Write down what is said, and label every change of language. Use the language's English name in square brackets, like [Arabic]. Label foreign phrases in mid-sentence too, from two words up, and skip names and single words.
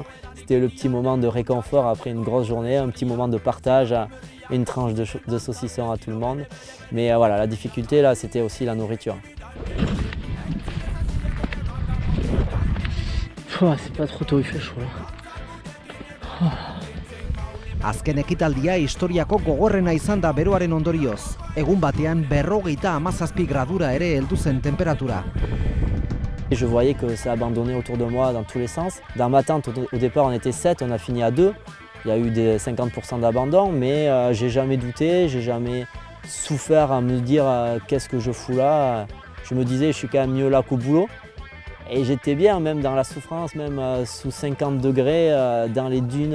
[French] C'était le petit moment de réconfort après une grosse journée, un petit moment de partage, une tranche de saucisson à tout le monde. Mais voilà, la difficulté là c'était aussi la nourriture. Oh, c'est pas trop tôt, il fait chaud là. [Basque] Azken ekitaldia historiako gogorrena izan da beroaren ondorioz. Egun batean 57 gradura ere heldu zen temperatura. [French] Et je voyais que ça abandonnait autour de moi dans tous les sens. Dans ma tente, au départ, on était 7, on a fini à 2. Il y a eu des 50% d'abandon, mais j'ai jamais douté, j'ai jamais souffert à me dire qu'est-ce que je fous là. Je me disais, je suis quand même mieux là qu'au boulot. Et j'étais bien, même dans la souffrance, même sous 50 degrés, dans les dunes.